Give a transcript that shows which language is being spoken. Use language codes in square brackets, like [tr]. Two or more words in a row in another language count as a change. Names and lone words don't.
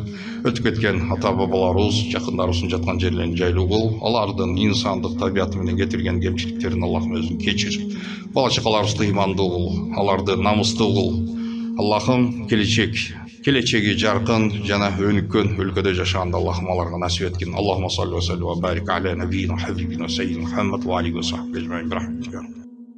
[ky] Өтүп кеткен ата бабаларыбыз, жакындарыбыздын жаткан жерлерин жайлуу кыл. Алардын инсандык табияты менен кетирген кемчиликтерин Аллахым өзүң кечир. Бала чакаларыбызды имандуу кыл, аларды намыстуу кыл. Аллахым келечеги жаркын жана өнүккөн өлкөдө жашаганды Аллахым аларга насип эткин. [ar] اللهم صل وصل وبارك على نبينا حبيبنا سيدنا محمد وعليه وصحبه أجمعين.